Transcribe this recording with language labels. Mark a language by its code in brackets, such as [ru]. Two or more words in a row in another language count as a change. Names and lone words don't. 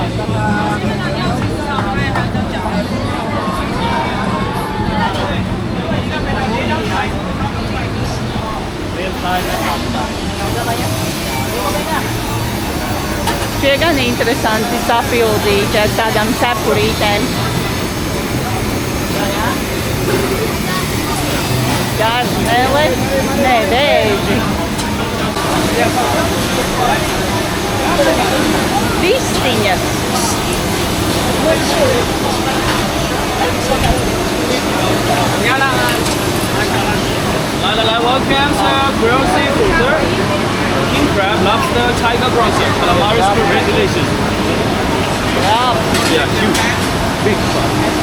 [lv] Šie gan interesanti sapildīti ar tādām cepurītēm. Garnele, nē, vēži. Vistiņas. [en] Welcome, sir. Grilled seafood, sir. King crab, lobster, tiger prawns, sir. Calamari, squid, delicious. Yeah, huge. Big crab.